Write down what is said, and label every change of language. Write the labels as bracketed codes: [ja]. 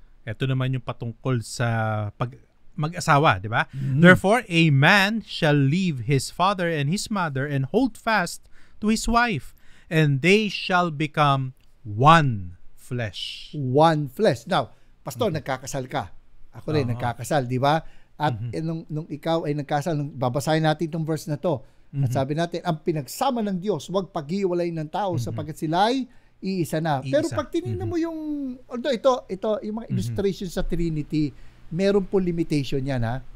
[tl] Ito naman yung patungkol sa mag-asawa, di ba? [en] Therefore, a man shall leave his father and his mother and hold fast to his wife, and they shall become one flesh. One flesh. Now, [tl] Pastor, nagkakasal ka. Ako rin, nagkakasal, di ba? At nung ikaw ay nagkasal, babasahin natin itong verse na to. At sabi natin, ang pinagsama ng Diyos, huwag paghiwalay ng tao sapagkat sila ay iisa na. Pero pag tinignan mo yung, although ito, yung mga illustration sa Trinity, meron po limitation yan, ha?